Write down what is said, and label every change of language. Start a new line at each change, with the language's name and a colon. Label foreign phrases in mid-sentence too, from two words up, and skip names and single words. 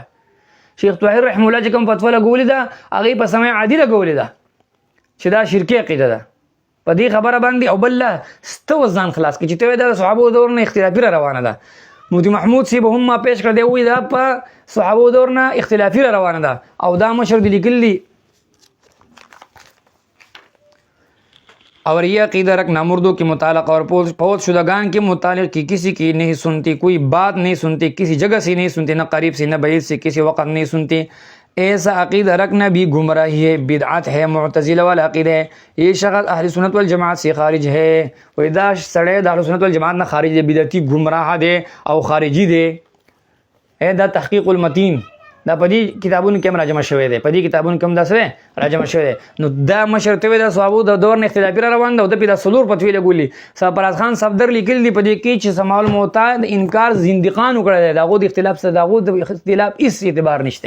Pashto: شیخ طاهر رحمه الله چې کوم فتوا لګولې ده هغې په سمع عادي لګولې ده چې دا شرکي عقیده ده په دې خبره باندې. او بل ستو ځان خلاص کړي چې ته وایې دا د صحابو دور نه اختلافي را روانه ده. مفتی محمود صاحب هم ما پیش کړ دی وایي دا په صحابو دور نه اختلافی را روانه ده او دا مشر دی لیکلی
Urdu: اور یہ عقیدہ رکھنا مردوں کے متعلق اور فوت شدگان کے متعلق کی کسی کی نہیں سنتی کوئی بات نہیں سنتی کسی جگہ سے نہیں سنتی نہ قریب سے نہ بعید سے کسی وقت نہیں سنتی. ایسا عقیدہ رکھنا بھی گمراہی ہے بدعت ہے معتزلہ والا عقیدہ ہے. یہ شخص اہل سنت والجماعت سے خارج ہے
Pashto: و دا سڑے دا اہل سنت والجماعت نہ خارج دے بدعتی گمراہ دے او خارجی دے. اے دا تحقیق المتین دا په دې کتابونو کې هم راجمع شوی دی په دې کتابونو کې هم داسې راجمع شوی دی. نو دا مشر ته وایي دا صحابو د دور نه اختلافي را روان ده او د پې دا څلور فتوې لګولي. سرفراز خان صفدر لیکلي دي په دې کې چې سماع الموتع د انکار زندقانو کړی دی د هغو د اختلاف سره د هغو د اختلاف هېڅ اعتبار نشته.